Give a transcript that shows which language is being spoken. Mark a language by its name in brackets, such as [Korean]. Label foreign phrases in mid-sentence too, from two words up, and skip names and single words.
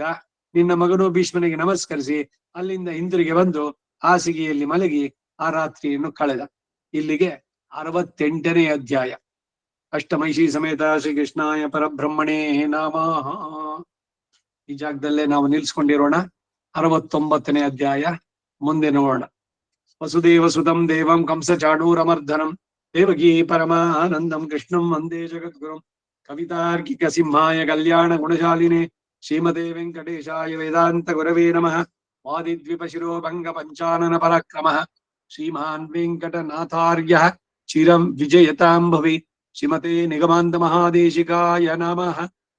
[Kannada] ನಿನ್ನ ಮಗನು ಭೀಷ್ಮನಿಗೆ ನಮಸ್ಕರಿಸಿ ಅಲ್ಲಿಂದ ಹಿಂದಿರುಗಿ ಬಂದು ಹಾಸಿಗೆಯಲ್ಲಿ ಮಲಗಿ ಆ ರಾತ್ರಿಯನ್ನು ಕಳೆದ. ಇಲ್ಲಿಗೆ 68ನೇ ಅಧ್ಯಾಯ. [Sanskrit] ಅಷ್ಟಮೈಷಿ ಸಮೇತ ಶ್ರೀಕೃಷ್ಣಾಯ ಪರಬ್ರಹ್ಮಣೇ ನಮಃ. [Kannada] ಈ ಜಾಗದಲ್ಲೇ ನಾವು ನಿಲ್ಸ್ಕೊಂಡಿರೋಣ. 69ನೇ ಅಧ್ಯಾಯ ಮುಂದೆ ನೋಡೋಣ. [Sanskrit] ವಸುದೇವ ಸುತಂ ದೇವಂ ಕಂಸ ಚಾಣೂರಮರ್ಧನಂ ದೇವಕೀ ಪರಮಾನಂದಂ ಕೃಷ್ಣಂ ವಂದೇ ಜಗದ್ಗುರುಂ ಕವಿತಾರ್ಕಿಕ ಸಿಂಹಾಯ ಕಲ್ಯಾಣ ಗುಣಶಾಲಿನೇ ಶ್ರೀಮತೆ ವೆಂಕಟೇಶಾಯ ವೇದಾಂತ ಗುರವೇ ನಮಃ. ವಾದಿದ್ವಿಪ ಶಿರೋಭಂಗ ಪಂಚಾನನ ಪರಾಕ್ರಮಃ ಶ್ರೀಮಾನ್ ವೆಂಕಟನಾಥಾರ್ಯಃ ಚಿರಂ ವಿಜಯತಾಂ ಭವಿ. ಶ್ರೀಮತೆ ನಿಗಮಾಂತ ಮಹಾದೇಶಿಕಾಯ ನಮಃ.